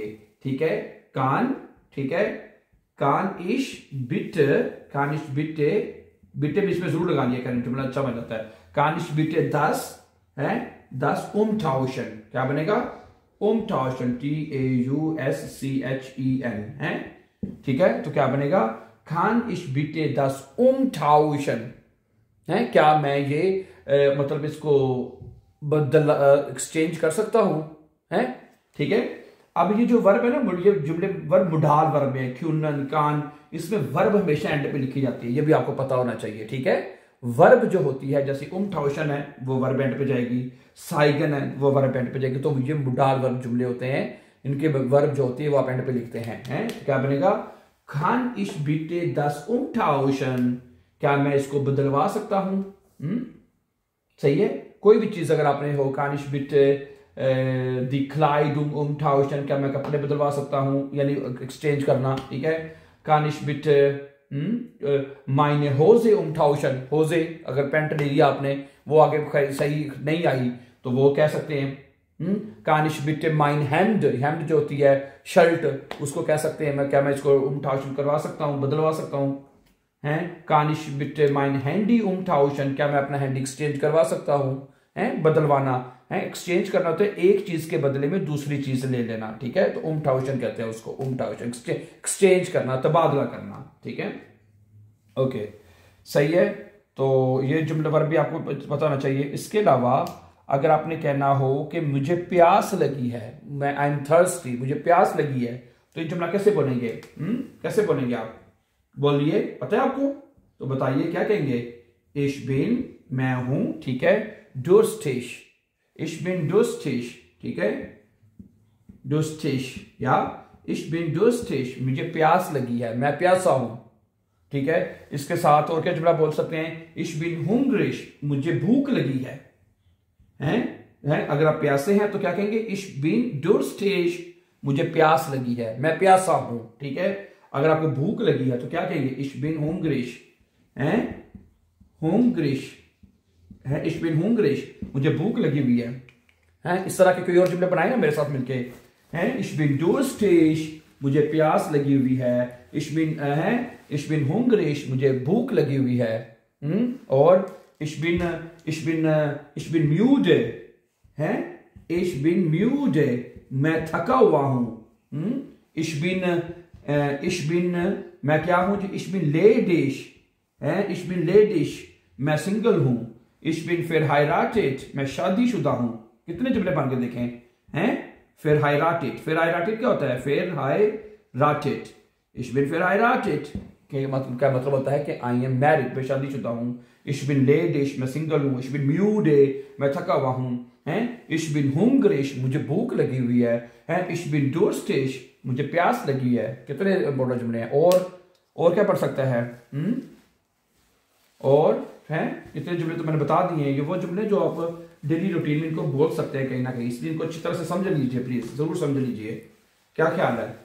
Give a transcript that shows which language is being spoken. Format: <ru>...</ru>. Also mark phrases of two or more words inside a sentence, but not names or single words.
<hi>ठीक है, कान, ठीक है,</hi> <de>kann ich bitte bitte</de> <hi>बीच में जरूर लगानी है, जुमला अच्छा बन जाता है।</hi> <de>kann ich bitte</de> <hi>10 है, 10 umtauschen, क्या बनेगा?</hi> <de>umtauschen, Tauschen</de> <hi>है, ठीक है, तो क्या बनेगा?</hi> <de>kann ich bitte das umtauschen</de> <hi>है, क्या मैं ये मतलब इसको बदल एक्सचेंज कर सकता हूं, है, ठीक है। अब ये जो वर्ब है ना, ये जुमले वर्ब मुढाल वर्ब है, क्यूनन कान, इसमें वर्ब हमेशा एंड पे लिखी जाती है, ये भी आपको पता होना चाहिए। ठीक है, वर्ब जो होती है, जैसे umtauschen है वो वर्ब एंड पे जाएगी, साइगन है वो वर्ब एंड पे जाएगी, तो ये मुढाल वर्ब जुमले होते हैं, इनके वर्ब जो होती है वो आप एंड पे लिखते हैं, तो क्या बनेगा?</hi> <de>kann ich bitte das umtauschen,</de> <hi>क्या मैं इसको बदलवा सकता हूं? सही है, कोई भी चीज अगर आपने हो,</hi> <de>kann ich bitte die Kleidung umtauschen,</de> <hi>क्या मैं कपड़े बदलवा सकता हूं, यानी एक्सचेंज करना, ठीक है।</hi> <de>kann ich bitte meine Hose umtauschen,</de> <hi>Hose अगर पैंट ले लिया आपने, वो आगे सही नहीं आई, तो वो कह सकते हैं।</hi> <de>kann ich bitte mein Hemd,</de> <hi>हेम्ड जो होती है शर्ट, उसको कह सकते हैं क्या मैं इसको umtauschen करवा सकता हूं, बदलवा सकता हूं, हैं।</hi> <de>kann ich bitte mein Handy umtauschen,</de> <hi>क्या मैं अपना हैंडी एक्सचेंज करवा सकता हूं, हैं, बदलवाना है, एक्सचेंज करना होता है एक चीज के बदले में दूसरी चीज ले लेना, ठीक है, तो umtauschen कहते हैं उसको, umtauschen एक्सचेंज करना, तबादला करना, ठीक है, ओके, सही है। तो ये जुमला वर्ब भी आपको पता होना चाहिए। इसके अलावा अगर आपने कहना हो कि मुझे प्यास लगी है, मैं</hi> <en>I am thirsty,</en> <hi>मुझे प्यास लगी है, तो ये जुमला कैसे बोलेंगे? कैसे बोलेंगे आप? बोलिए, पता है आपको? तो बताइए क्या कहेंगे?</hi> <de>ich bin,</de> <hi>मैं हूं, ठीक है,</hi> <de>durstig, ich bin durstig,</de> <hi>ठीक है,</hi> <de>durstig, या ich bin durstig,</de> <hi>मुझे प्यास लगी है, मैं प्यासा हूं, ठीक है। इसके साथ और क्या जुमला बोल सकते हैं?</hi> <de>ich bin hungrig,</de> <hi>मुझे भूख लगी है, हैं? अगर आप प्यासे हैं तो क्या कहेंगे?</hi> <de>ich bin durstig,</de> <hi>मुझे प्यास लगी है, मैं प्यासा हूं, ठीक है। अगर आपको भूख लगी है तो क्या कहेंगे?</hi> <de>ich bin hungrig, हैं, hungrig, है, ich bin hungrig,</de> <hi>मुझे भूख लगी हुई है, हैं। इस तरह के कोई और जुमले बनाए ना मेरे साथ मिलके, हैं,</hi> <de>ich bin durstig,</de> <hi>मुझे प्यास लगी हुई है,</hi> <de>ich bin hungrig,</de> <hi>मुझे भूख लगी हुई है, और</hi> <de>ich bin müde,</de> <hi>है,</hi> <de>ich bin müde,</de> <hi>मैं थका हुआ हूं,</hi> <de>ich bin</de> <hi>मैं क्या हूं?</hi> <de>ich bin ledig, है, ich bin ledig,</de> <hi>मैं सिंगल हूं,</hi> <de>ich bin verheiratet,</de> <hi>मैं शादीशुदा हूं। कितने जुमले बन के देखें, हैं? verheiratet क्या होता है?</hi> <de>verheiratet, ich bin verheiratet,</de> <hi>क्या मतलब होता है कि</hi> <en>I am married,</en> <hi>मैं शादीशुदा हूं।</hi> <de>ich bin ledig,</de> <hi>मैं सिंगल हूं।</hi> <de>ich bin müde,</de> <hi>मैं थका हुआ हूं, हैं।</hi> <de>ich bin hungrig,</de> <hi>मुझे भूख लगी हुई है, हैं।</hi> <de>ich bin durstig,</de> <hi>मुझे प्यास लगी है। कितने इंपॉर्टेंट जुमले हैं। और क्या पढ़ सकता है? और हैं कितने जुमले तो मैंने बता दिए हैं। ये वो जुमले जो आप</hi> <en>daily routine</en> <hi>में इनको बोल सकते हैं कहीं ना कहीं, इसलिए इनको अच्छी तरह से समझ लीजिए, प्लीज जरूर समझ लीजिए। क्या ख्याल है?</hi>